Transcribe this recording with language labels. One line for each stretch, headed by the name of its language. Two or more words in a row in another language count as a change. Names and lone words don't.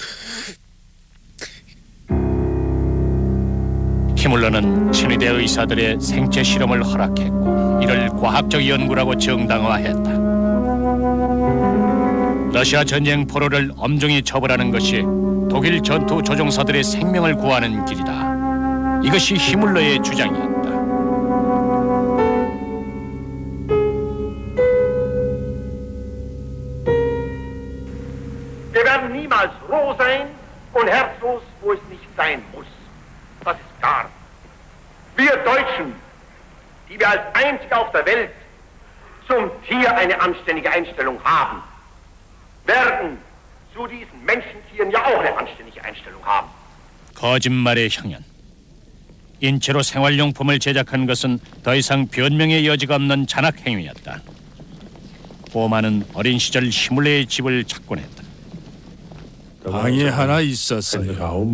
Korean: 히물러는 친위대 의사들의 생체 실험을 허락했고 이를 과학적 연구라고 정당화했다. 러시아 전쟁 포로를 엄중히 처벌하는 것이 독일 전투 조종사들의 생명을 구하는 길이다. 이것이 히물러의 주장이었다.
German: Wir werden niemals roh sein und herzlos, wo es nicht sein muss. Das ist klar. Wir Deutschen, die wir als einzige auf der Welt zum Tier eine anständige Einstellung haben, werden zu diesen Menschentieren ja auch eine anständige Einstellung haben.
Korean: 거짓말의 향연. 인체로 생활용품을 제작한 것은 더 이상 변명의 여지가 없는 잔악 행위였다. 보마는 어린 시절 히물러의 집을 찾곤 했다. 방이 하나 있었어요.